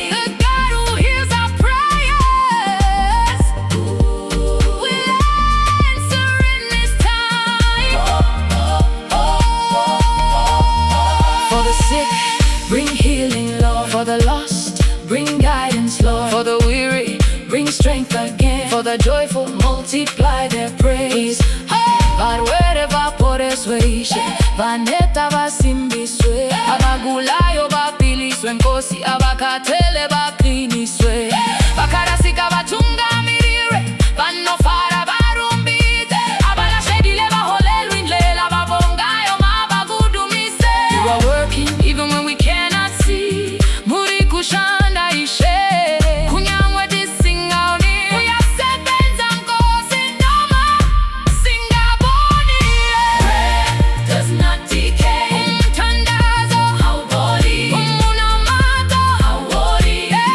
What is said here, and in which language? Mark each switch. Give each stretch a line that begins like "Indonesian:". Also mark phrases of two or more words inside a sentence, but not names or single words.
English: The God who hears our prayers will answer in this time. For the sick, bring healing, Lord. For the lost, bring guidance, Lord. For the weary, bring strength again. For the joyful, multiply their praise.
Shona: Varwere vaporeswe, vaneta vasimbiswe,
North Ndebele: abagulayo bapiliswe, nkosi abakhathele baqiniswe.
Shona: Bakarasika bathungamirire, vanofara barumbite,
North Ndebele: abalahlekile baholelwe indlela, babongayo mabakudumise.
English: You are working even when we cannot see.
Shona: Muri kushanda ishe, kunyangwe disingaoni.
North Ndebele: Uyasebenza nkosi noma singaboni.
English: Prayer does not decay.
North Ndebele: Umthandazo Hauboli,
Shona: Munamato Hauwori.